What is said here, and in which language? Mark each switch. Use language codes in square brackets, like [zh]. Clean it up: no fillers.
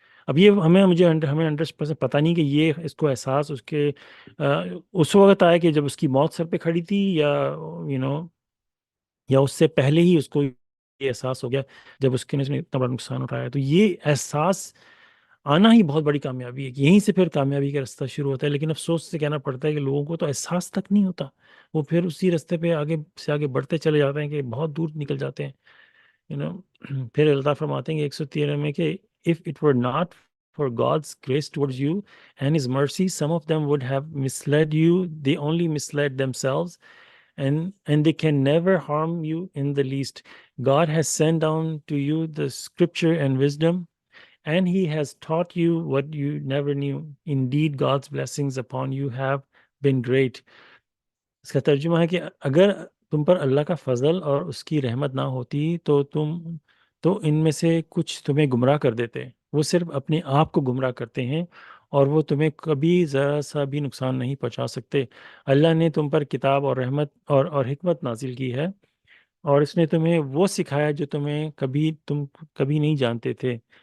[ur] اب یہ ہمیں 100% پتہ نہیں کہ یہ اس کو احساس اس کے اس وقت آیا کہ جب اس کی موت سر پہ کھڑی تھی، یا یا اس سے پہلے ہی اس کو یہ احساس ہو گیا جب اس نے اتنا بڑا نقصان اٹھایا. تو یہ احساس آنا ہی بہت بڑی کامیابی ہے، کہ یہیں سے پھر کامیابی کا رستہ شروع ہوتا ہے. لیکن افسوس سے کہنا پڑتا ہے کہ لوگوں کو تو احساس تک نہیں ہوتا، وہ پھر اسی رستے پہ آگے سے آگے بڑھتے چلے جاتے ہیں کہ بہت دور نکل جاتے ہیں. پھر اللہ فرماتے ہیں کہ 113 میں کہ [en] if it were not for God's grace towards you and his mercy, some of them would have misled you. They only misled themselves, and they can never harm you in the least. God has sent down to you the scripture and wisdom, and he has taught you what you never knew. Indeed, God's blessings upon you have been great. [ur] اس کا ترجمہ ہے کہ اگر تم پر اللہ کا فضل اور اس کی رحمت نہ ہوتی تو ان میں سے کچھ تمہیں گمراہ کر دیتے. وہ صرف اپنے آپ کو گمراہ کرتے ہیں، اور وہ تمہیں کبھی ذرا سا بھی نقصان نہیں پہنچا سکتے. اللہ نے تم پر کتاب اور رحمت اور حکمت نازل کی ہے، اور اس نے تمہیں وہ سکھایا جو تم کبھی نہیں جانتے تھے.